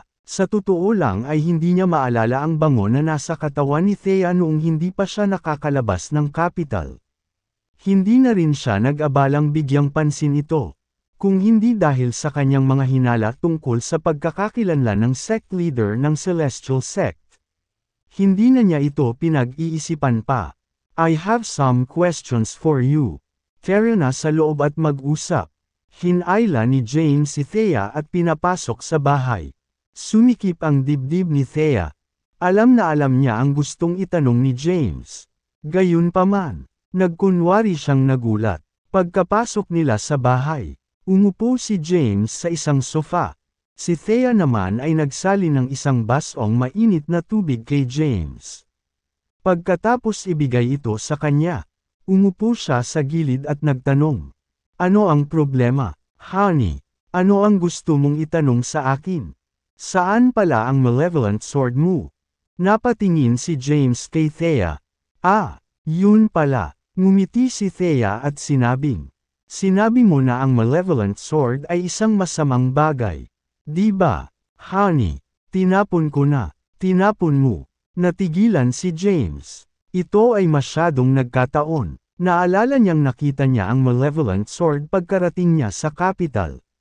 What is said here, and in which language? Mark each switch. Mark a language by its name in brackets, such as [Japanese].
[Filipino] Sa totoo lang ay hindi niya maalala ang bango na nasa katawan ni Thea noong hindi pa siya nakakalabas ng capital. Hindi na rin siya nag-abalang bigyang pansin ito. Kung hindi dahil sa kanyang mga hinala tungkol sa pagkakakilanlan ng sect leader ng Celestial Sect. Hindi na niya ito pinag-iisipan pa. [English] I have some questions for you. [Filipino] Tara na sa loob at mag-usap. Hinayla ni James si Thea at pinapasok sa bahay. Sumikip ang dibdib ni Thea. Alam na alam niya ang gustong itanong ni James. Gayunpaman, nagkunwari siyang nagulat. Pagkapasok nila sa bahay, umupo si James sa isang sofa. Si Thea naman ay nagsali ng isang basong mainit na tubig kay James. Pagkatapos ibigay ito sa kanya, umupo siya sa gilid at nagtanong. Ano ang problema, honey? Ano ang gusto mong itanong sa akin? Saan pala ang malevolent sword mo? Napatingin si James kay Thea. Yun pala. Ngumiti si Thea at sinabing. Sinabi mo na ang malevolent sword ay isang masamang bagay. Di ba, honey? Tinapon ko na. Tinapon mo. Natigilan si James. Ito ay masyadong nagkataon. Naalala niyang nakita niya ang malevolent sword pagkarating niya sa capital.